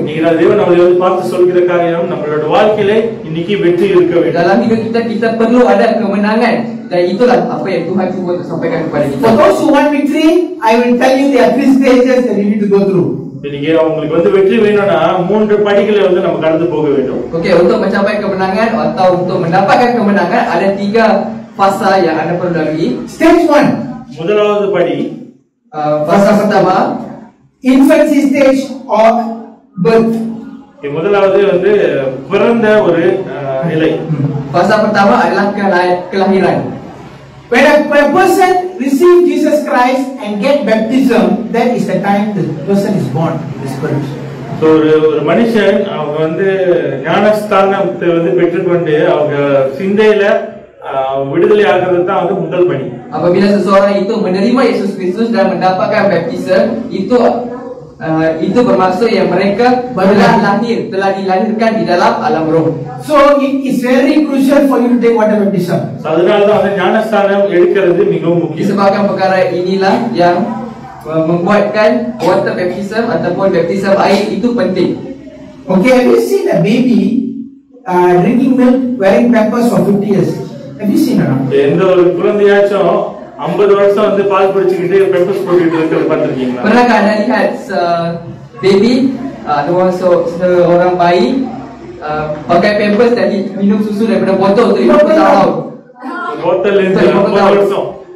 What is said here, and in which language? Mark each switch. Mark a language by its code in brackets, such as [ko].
[ta] நீங்க தேவன் நம்மளை வந்து பார்த்து சொல்கிற காரியம், நம்மளோட வாழ்க்கையில இன்னைக்கு வெற்றி இருக்க வேண்டும். [ms] Dalam hidup kita perlu ada kemenangan, dan itulah apa yang Tuhan cuba untuk sampaikan kepada kita. [en] For those who want victory, I will tell you there are 3 stages that you need to go through. [ta] இன்னைக்கு உங்களுக்கு வந்து வெற்றி வேணும்னா 3 படிகளை வந்து நம்ம கடந்து போக வேண்டும். [ms] Okey, untuk mencapai kemenangan atau untuk mendapatkan kemenangan ada 3 fasa yang anda perlu lalui. [en] Stage 1. [ta] முதலாவது படி, [ms] fasa pertama, [en] infancy stage or birth. [ta] முதலாவது வந்து பிறந்த ஒரு நிலை. [ms] Fasa pertama adalah kelahiran. [en] When a person receive Jesus Christ and get baptism, that is the time the person is born in the spirit. [ta] So ஒரு மனுஷன் அவங்க வந்து ஞானஸ்தானத்தை வந்து பெற்றுக்கொண்டு அவங்க சிந்தையில விடுதலை ஆகிறது தான் வந்து முதல் படி. [ms] Apabila seseorang itu menerima Yesus Kristus dan mendapatkan baptism, itu bermaksud yang mereka telah dilahirkan di dalam alam roh. [en] So it is very crucial for you to take water baptism. [ta] அதனாலதான் வந்து ஞானஸ்தானம் எடுக்கிறது மிகவும் முக்கியம். [ms] Disebabkan perkara inilah yang membuatkan [en] water baptism [ms] ataupun baptism air itu penting. [en] Okay, have you seen a baby drinking milk wearing pampers for 50 years? Have you seen it? [ta] எந்த ஒரு குழந்தையாச்சும் 50 வருஷம் வந்து பால் குடிச்சிட்டு பெம்பர்ஸ் போட்டுட்டு இருக்கிறத பார்த்திருக்கீங்களா? [ms] Pernahkah anda lihat baby ataupun seorang bayi pakai pampers dan minum susu daripada botol tu 50 tahun? Botol itu [ta] 50 வருஷம்.